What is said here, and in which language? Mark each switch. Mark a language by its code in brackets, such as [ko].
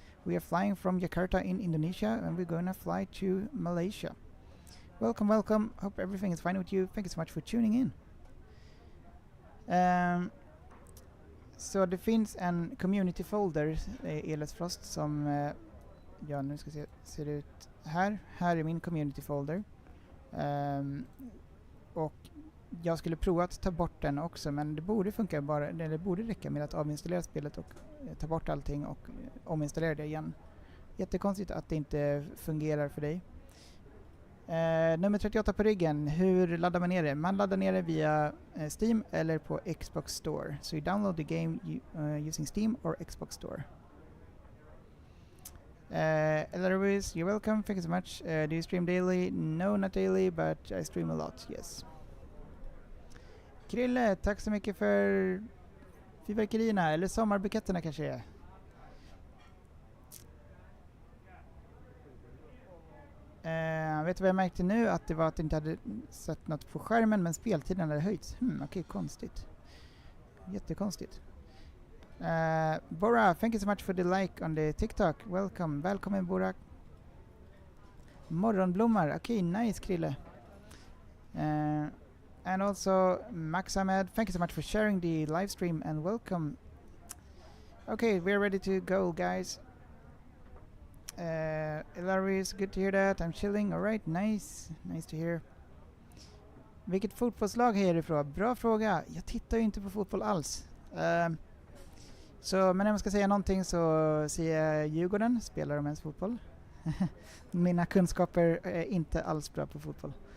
[en] We are flying from Jakarta in Indonesia and we're going to fly to Malaysia. Welcome. Hope everything is fine with you. Thank you so much for tuning in. [sv] Så det finns en community folder, Elas Frost, som ja, nu ska se, ser ut här. Här är min community folder. Och jag skulle prova att ta bort den också, men det borde funka bara, det borde räcka med att avinstallera spelet och ta bort allting och ominstallera det igen. Jättekonstigt att det inte fungerar för dig. Nummer 38 på ryggen, hur laddar man ner det? Man laddar ner det via Steam eller på Xbox Store. [en] So you download the game using Steam or Xbox Store. Ellerwis, you're welcome, thank you so much. Do you stream daily? No, not daily, but I stream a lot, yes. [sv] Krille, tack så mycket för fyrverkerierna, eller sommarbuketterna kanske är. Vet du vad jag märkte nu? Att det var att jag inte hade sett något på skärmen, men speltiden hade höjts. Okej, konstigt. Jättekonstigt. [en] Bora, thank you so much for the like on the TikTok. [sv] Välkommen [en] Bora. [sv] Morgonblommar, okej, nice Krille. [en] And also Max Ahmed, thank you so much for sharing the live stream and welcome. Okay, we're ready to go, guys. Hilarious, good to hear that. I'm chilling, alright, nice to hear. [sv] Vilket fotbollslag är det ifrån? Bra fråga. Jag tittar ju inte på fotboll alls. Men om jag ska säga någonting så säger jag Djurgården, spelar de ens fotboll? Mina kunskaper är inte alls bra på fotboll.